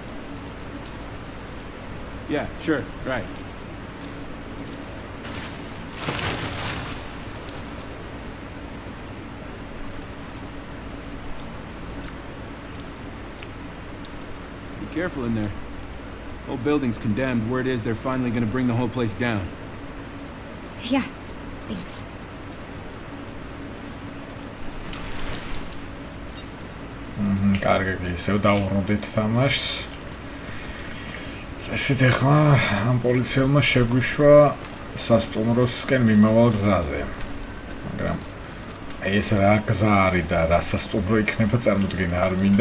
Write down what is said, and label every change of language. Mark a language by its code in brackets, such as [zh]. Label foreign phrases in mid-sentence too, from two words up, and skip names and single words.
[en] Yeah, sure, right. Be careful in there. Whole building's condemned. Word is they're finally gonna bring the whole place down. Yeah, thanks. [ka] კარგი, ისევ დავუბრუნდით თამაშს. წესით ახლა ამ პოლიციელმა შეგვიშვა სასტუმროსკენ მიმავალ გზაზე. მაგრამ ეს რა გზა არის და რა სასტუმრო იქნება წარმოდგენა არ მინდა.